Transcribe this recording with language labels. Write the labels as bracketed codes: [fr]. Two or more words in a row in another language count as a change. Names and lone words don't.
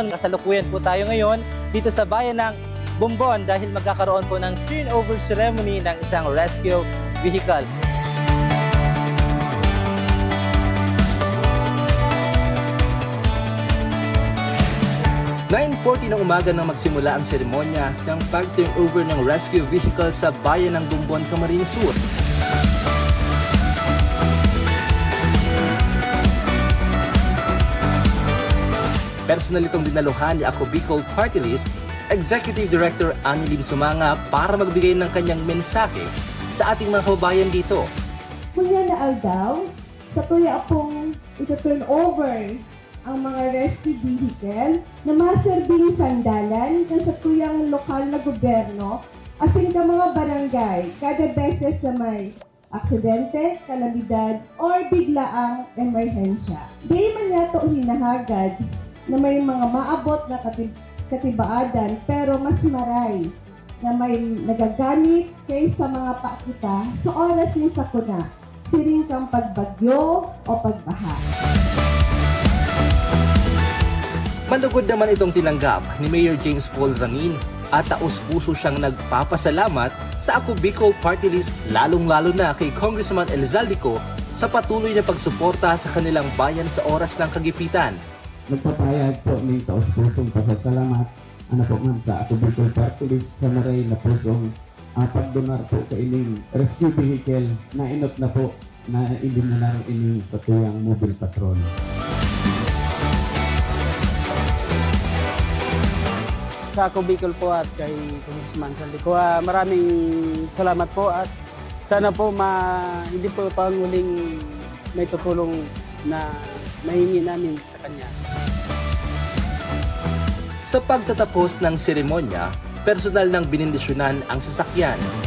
[tl] Kasalukuyan po tayo ngayon dito sa bayan ng Bumbon dahil magkakaroon po ng [en] turnover ceremony [tl] ng isang [en] rescue vehicle. [tl] (9:40 ng umaga nang magsimula ang seremonya ng pag-turnover ng [en] rescue vehicle [tl] sa bayan ng Bumbon, Camarines Sur. Personal itong dinaluhan ni Ako Bicol Party List Executive Director Annilyn Sumanga para magbigay ng kanyang mensahe sa ating mga kababayan dito. [bik] Kunya na aldaw, sa tuya akong ito-turn over ang mga [en] rescue vehicle [bik] na maserbing sandalan kan sa tuyang lokal na gobyerno asin ka mga barangay kada beses na may aksidente, kalamidad, or biglaang emerhensya. Di man yato hinahagad na may mga maabot na katibaadan pero mas maray na may nagagamit kaysa mga pakita sa oras ni sakuna, siring kang pagbagyo o pagbaha. [tl] Malugod naman itong tinanggap ni Mayor James Paul Rangin at taus-puso siyang nagpapasalamat sa Ako Bicol Party List lalong-lalo na kay Congressman Elizaldico sa patuloy na pagsuporta sa kanilang bayan sa oras ng kagipitan. [bik] Nagpapayag po [tl] ng taos-pusong pasasalamat [bik] po man sa Ako Bicol Party List sa maray na pusong pagdonar po sa ining [en] rescue vehicle [bik] na inot na po na indimunar ining sa tuyang [en] mobile patrol. [tl] Sa Ako Bicol po at kay Congressman Saldico, maraming salamat po at sana po hindi po ito ang huling may tutulong na mahingi namin sa kanya. Sa pagtatapos ng seremonya, personal nang binindisyonan ang sasakyan.